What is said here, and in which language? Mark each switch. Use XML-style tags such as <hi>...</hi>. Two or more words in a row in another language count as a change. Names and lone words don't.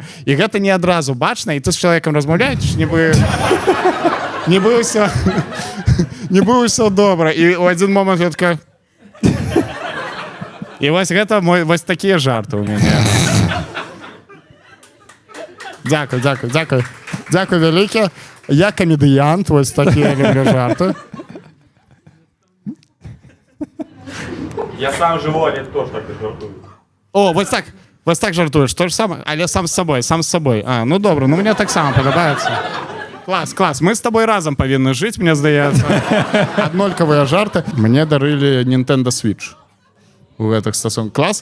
<be>І гэта не адразу бачна, і ты з чалавекам размаўляеш, не было ўсё добра. І ў адзін момант я такая... І вось гэта вось такія жарты ў мяне. Дзякуй вялікі. Я камедыянт, вось такія люблю жарты.</be> <ru>Я сам живу, а нет, тоже так и жартую.</ru> <be>О, вось так жартуеш, то ж саме, але сам з сабой. Ну добра, ну мне так само падабаецца. Клас, мы з тобой разам павінны жыць, мне здаецца. Аднолькавыя жарты. Мне дарылі Nintendo Switch. у гэтых стасунках. Клас.</be>